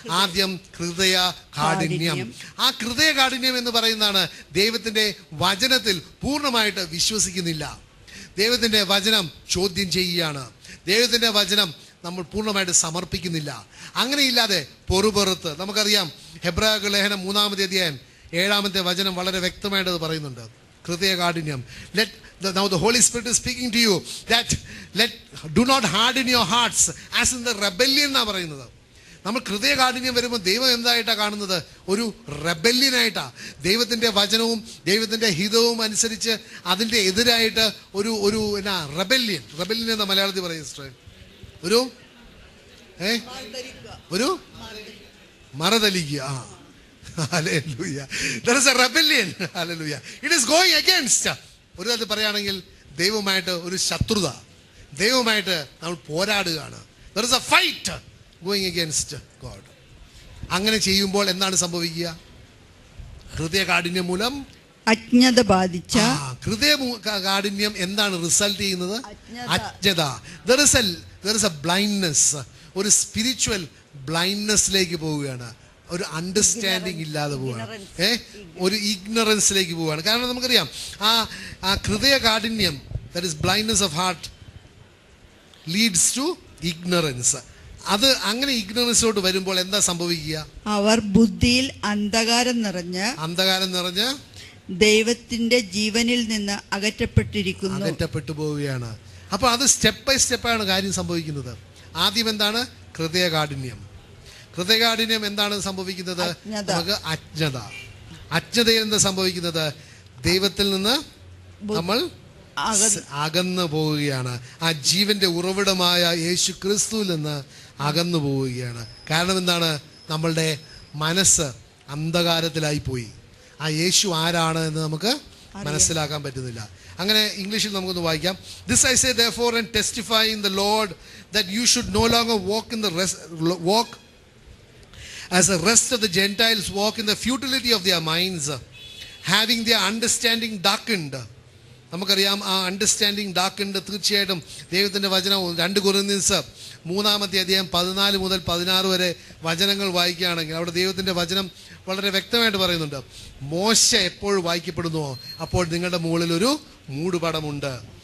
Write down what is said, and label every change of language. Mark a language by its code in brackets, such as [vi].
[ml] ആദ്യം ഹൃദയ കാഠിന്യം. ആ ഹൃദയ കാഠിന്യം എന്ന് പറയുന്നതാണ് ദൈവത്തിന്റെ വചനത്തിൽ പൂർണ്ണമായിട്ട് വിശ്വസിക്കുന്നില്ല. ദൈവത്തിൻ്റെ വചനം ചോദ്യം ചെയ്യുകയാണ്. ദൈവത്തിൻ്റെ വചനം നമ്മൾ പൂർണ്ണമായിട്ട് സമർപ്പിക്കുന്നില്ല. അങ്ങനെയില്ലാതെ പൊറുപുറത്ത്, നമുക്കറിയാം ഹെബ്രായ ലേഖനം 3-ാമത്തെ അധ്യായം 7-ാമത്തെ വചനം വളരെ വ്യക്തമായിട്ട് അത് പറയുന്നുണ്ട്. ഹൃദയ കാഠിന്യം. [en] Now the Holy Spirit is speaking to you that do not harden your hearts as in the rebellion [ml] എന്നാണ് പറയുന്നത്. നമ്മൾ ഹൃദയകാഠിന്യം വരുമ്പോൾ ദൈവം എന്തായിട്ടാണ് കാണുന്നത്? ഒരു റെബല്യനായിട്ടാ. ദൈവത്തിൻ്റെ വചനവും ദൈവത്തിൻ്റെ ഹിതവും അനുസരിച്ച് അതിൻ്റെ എതിരായിട്ട് ഒരു റെബല്യൻ എന്ന മലയാളത്തിൽ പറയുന്നത് ഒരു മറതലിക്കുക. [en] Hallelujah. There is a rebellion. Hallelujah. It is going against. [ml] ഒരു തരത്തിൽ പറയുകയാണെങ്കിൽ ദൈവമായിട്ട് ഒരു ശത്രുത, ദൈവമായിട്ട് നമ്മൾ പോരാടുകയാണ്. [en] There is a fight going against God. [ml] അങ്ങനെ ചെയ്യുമ്പോൾ എന്താണ് സംഭവിക്കുക? ഹൃദയ കാഠിന്യം മൂലം അജ്ഞത ബാധിച്ച. ഹൃദയ കാഠിന്യം എന്താണ് റിസൾട്ട് ചെയ്യുന്നത്? അജ്ഞത. [en] There is a blindness, [ml] ഒരു സ്പിരിച്വൽ ബ്ലൈൻഡ്നെസ്സിലേക്ക് പോവുകയാണ്. ഒരു അണ്ടർസ്റ്റാൻഡിങ് ഇല്ലാതെ പോവുകയാണ്, ഒരു ഇഗ്നറൻസിലേക്ക് പോവുകയാണ്. കാരണം നമുക്കറിയാം ആ ഹൃദയ കാഠിന്യം, [en] that is blindness of heart, leads to ignorance. [ml] അത് അങ്ങനെ ഇഗ്നറൻസിലോട്ട് വരുമ്പോൾ എന്താ സംഭവിക്കുക? അവർ ബുദ്ധിയിൽ അന്ധകാരം നിറഞ്ഞ് ദൈവത്തിന്റെ ജീവനിൽ നിന്ന് അകറ്റപ്പെട്ടു പോവുകയാണ്. അപ്പൊ അത് സ്റ്റെപ്പ് ബൈ സ്റ്റെപ്പാണ് കാര്യം സംഭവിക്കുന്നത്. ആദ്യം എന്താണ്? ഹൃദയകാഠിന്യം. ഹൃദയകാഠിന്യം എന്താണ് സംഭവിക്കുന്നത്? നമുക്ക് അജ്ഞതയിൽ എന്താ സംഭവിക്കുന്നത്? ദൈവത്തിൽ നിന്ന് നമ്മൾ അകന്നു പോവുകയാണ്. ആ ജീവന്റെ ഉറവിടമായ യേശു ക്രിസ്തുവിൽ നിന്ന് അകന്നു പോവുകയാണ്. കാരണം എന്താണ്? നമ്മളുടെ മനസ്സ് അന്ധകാരത്തിലായി പോയി. ആ യേശു ആരാണ് എന്ന് നമുക്ക് മനസ്സിലാക്കാൻ പറ്റുന്നില്ല. അങ്ങനെ ഇംഗ്ലീഷിൽ നമുക്കൊന്ന് വായിക്കാം. [en] This I say therefore and testify in the Lord that you should no longer walk as the rest of the Gentiles walk in the futility of their minds, having their understanding darkened. [ml] നമുക്കറിയാം ആ understanding darkened. തീർച്ചയായിട്ടും ദൈവത്തിൻ്റെ വചനം 2 Corinthians 3-ാമത്തെ അധ്യായം 14 മുതൽ 16 വരെ വചനങ്ങൾ വായിക്കുകയാണെങ്കിൽ അവിടെ ദൈവത്തിൻ്റെ വചനം വളരെ വ്യക്തമായിട്ട് പറയുന്നുണ്ട്. മോശ എപ്പോൾ വായിക്കപ്പെടുന്നുവോ അപ്പോൾ നിങ്ങളുടെ മുകളിൽ ഒരു മൂടുപടമുണ്ട്.